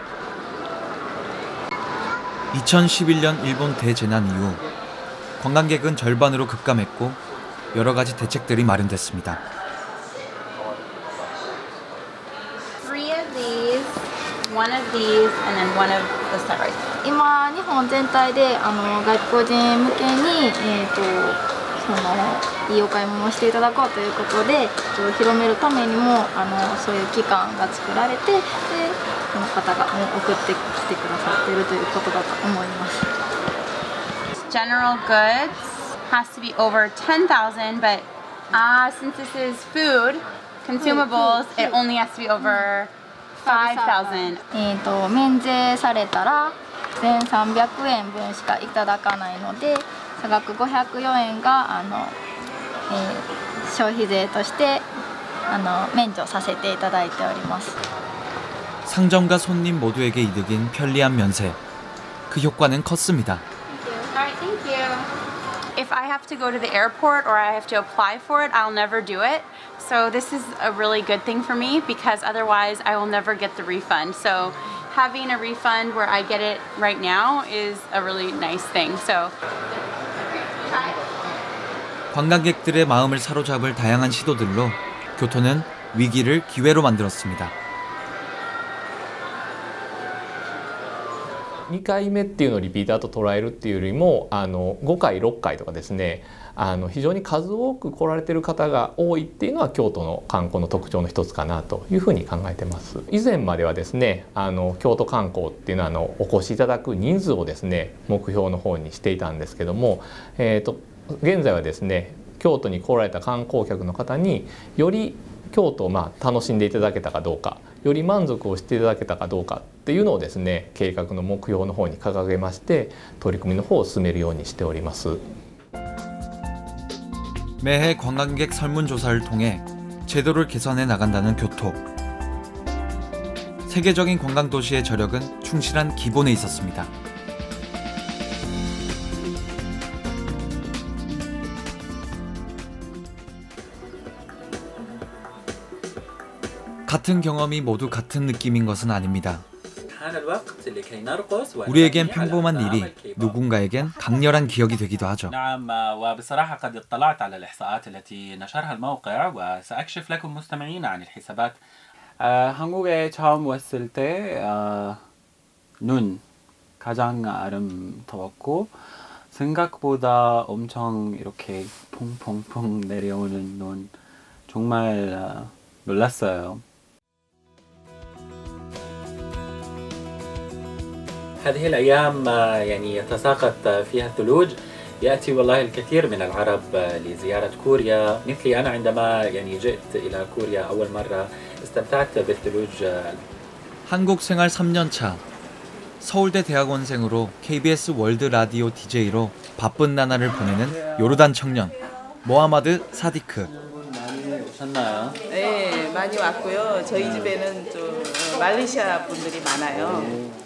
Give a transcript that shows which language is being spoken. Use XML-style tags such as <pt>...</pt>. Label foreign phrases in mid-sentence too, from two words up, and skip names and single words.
<ko>2011년 일본 대재난 이후 관광객은 절반으로 급감했고 여러 가지 대책들이 마련됐습니다.</ko> <en>3 of these, 1 of these, and then 1 of the stars.</en> <ja>今日本全体で外国人向けにいいお買い物をしていただこうということで広めるためにもそういう機関が作られてでこの方が送ってきてくださっているということだと思います。</ja> <en>General goods has to be over 10,000, but since this is food, consumables, it only has to be over 5,000.</en> <ja>免税されたら1300円分しかいただかないので差額504円が消費税として免除させていただいております。</ja> <ko>상점과 손님 모두에게 이득인 편리한 면세. 그 효과는 컸습니다.</ko> <en>Alright, thank you. If I have to go to the airport or I have to apply for it, I'll never do it. So this is a really good thing for me because otherwise I will never get the refund. So having a refund where I get it right now is a really nice thing. So</en> <ko>관광객들의 마음을 사로잡을 다양한 시도들로 교토는 위기를 기회로 만들었습니다.</ko> <ja>2 回目っていうのをリピーターと捉えるっていうよりも5回6回とかですね非常に数多く来られてる方が多いっていうのは京都の観光の特徴の一つかなというふうに考えてます。以前まではですね京都観光っていうのはお越しいただく人数をですね目標の方にしていたんですけども、現在はですね京都に来られた観光客の方により京都を楽しんでいただけたかどうかより満足をしていただけたかどうかっていうのをですね計画の目標の方に掲げまして取り組みの方を進めるようにしております。</ja> <ko>매해 관광객 설문조사를 통해 제도를 개선해 나간다는 교토. 세계적인 관광도시의 저력은 충실한 기본에 있었습니다. 같은 경험이 모두 같은 느낌인 것은 아닙니다. 우리에겐 평범한 일이 누군가에겐 강렬한 기억이 되기도 하죠.</ko> <ar>نعم وبصراحة قد اطلعت على الإحصاءات التي نشرها الموقع وسأكشف لكم مستمعين عن الحسابات.</ar> <ko>한국에 처음 왔을 때 눈 가장 아름다웠고 생각보다 엄청 이렇게 퐁퐁퐁 내려오는 눈 정말 놀랐어요.</ko> <ar>هذه الأيام يعني يتساقط فيها الثلوج يأتي والله الكثير من العرب لزيارة كوريا مثلي أنا عندما يعني جئت إلى كوريا أول مرة استمتعت بالثلوج.</ar> <ko>한국 생활 3년 차. 서울대 대학원생으로 KBS 월드 라디오 DJ로 바쁜 나날을 보내는 요르단 청년 모하마드 사디크. 많이 오셨나요? 네, 많이 왔고요. 저희 집에는 좀 말레이시아 분들이 많아요.</ko>